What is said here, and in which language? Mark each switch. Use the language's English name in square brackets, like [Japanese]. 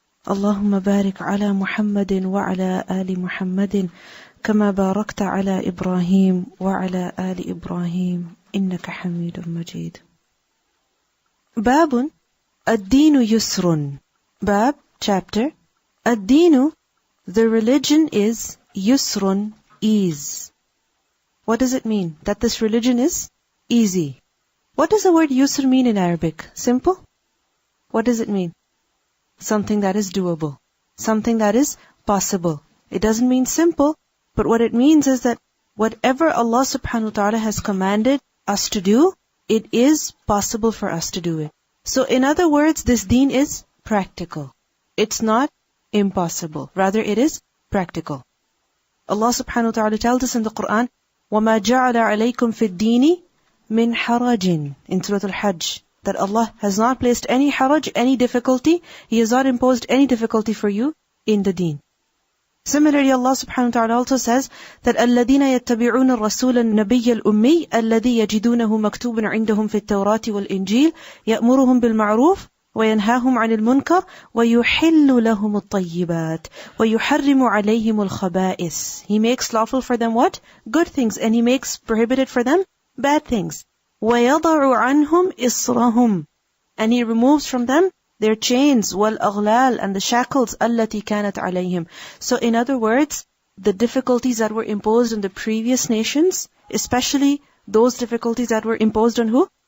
[Arabic] اللهم بارك على محمد وعلى آل محمد كما باركت على إبراهيم وعلى آل إبراهيم إنك حميد مجيد باب الدين يسر باب [English] chapter [Arabic] الدين [English] the religion is [Arabic] يسر [English] ease. What does it mean? That this religion is easy. What does the word yusr mean in Arabic? Simple? What does it mean? Something that is doable. Something that is possible. It doesn't mean simple, but what it means is that whatever Allah subhanahu wa ta'ala has commanded us to do, it is possible for us to do it. So in other words, this deen is practical. It's not impossible. Rather, it is practical. Allah subhanahu wa ta'ala tells us in the Quran, [Arabic] وَمَا جَعَلَ عَلَيْكُمْ فِي الدِّينِ min harajin [English] in Surah Al-Hajj, that Allah has not placed any haraj, any difficulty. He has not imposed any difficulty for you in the deen. [Arabic] Similarly, Allah subhanahu wa ta'ala also says that الَّذِينَ يَتَّبِعُونَ الرَّسُولَ النَّبِيَّ الْأُمِّيَّ الَّذِي يَجِدُونَهُ مَكْتُوبًا عِندَهُمْ فِي التَّوْرَاةِ وَالْإِنْجِيلِ يَأْمُرُهُمْ بِالْمَعْرُوفِ وَيَنْهَاهُمْ عَنِ الْمُنْكَرِ وَيُحِلُّ لَهُمُ الطَّيِّبَاتِ وَيُحَرِّمُ عَلَيْهِمُ الْخَبَائِثِ. [English] He makes lawful for them what? Good things. And He makes prohibited for them bad things. [Arabic] وَيَضَعُ عَنْهُمْ إِصْرَهُمْ. [English] And He removes from them their chains, وَالْأَغْلَالِ, and the shackles, [Arabic] الَّتِي كَانَتْ عَلَيْهِمْ. [English] So in other words, the difficulties that were imposed on the previous nations, especially those difficulties that were imposed on who?